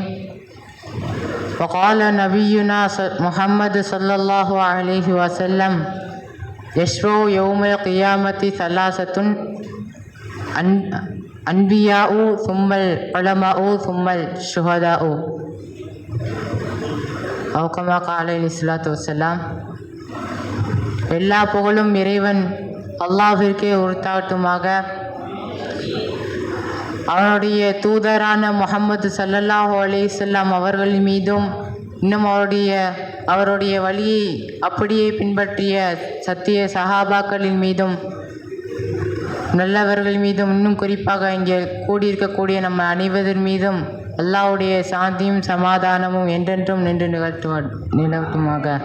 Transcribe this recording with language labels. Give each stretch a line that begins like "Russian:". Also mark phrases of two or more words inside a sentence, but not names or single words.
Arabic: وقال نبينا محمد صلى الله عليه وسلم: يشفع يوم القيامة ثلاثة: أنبياء ثم العلماء ثم الشهداء. அவுகமா காலை இஸ்லாத்து வசலாம்.
Tamil: எல்லா புகழும் இறைவன் அல்லாஹ்விற்கே உரித்தாகட்டுமாக. அவனுடைய தூதரான முஹம்மது
Arabic: صلى الله عليه وسلم
Tamil: அவர்கள் மீதும், இன்னும் அவருடைய வழியை அப்படியே பின்பற்றிய சத்திய சஹாபாக்களின் மீதும், நல்லவர்கள் மீதும், இன்னும் குறிப்பாக இங்கே கூடியிருக்கக்கூடிய நம்ம அனைவரின் மீதும் அல்லாஹ்வுடைய சாந்தியும் சமாதானமும் என்றென்றும் நின்று நிலவட்டுமாக.